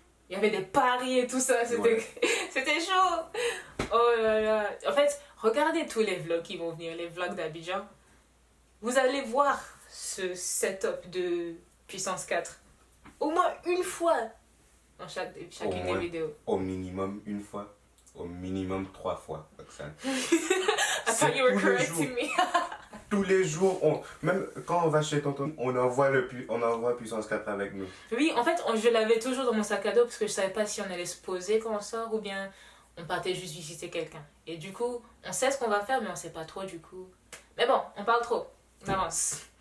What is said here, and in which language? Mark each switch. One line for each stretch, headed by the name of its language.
French: Il y avait des paris et tout ça. C'était chaud. Oh là là. En fait, regardez tous les vlogs qui vont venir, les vlogs d'Abidjan. Vous allez voir ce setup de Puissance 4. Au moins une fois dans chacune des vidéos. Au minimum une fois. Au minimum 3 fois, Roxane.
English: I thought you were correcting me.
French: Tous les jours, même quand on va chez tonton, on envoie Puissance 4 avec nous. Oui, en fait, je l'avais toujours dans mon sac à dos parce que je savais pas si on allait se poser quand on sort ou bien on partait juste visiter quelqu'un. Et du coup, on sait ce qu'on va faire, mais on sait pas trop du coup. Mais bon, on parle trop. On avance.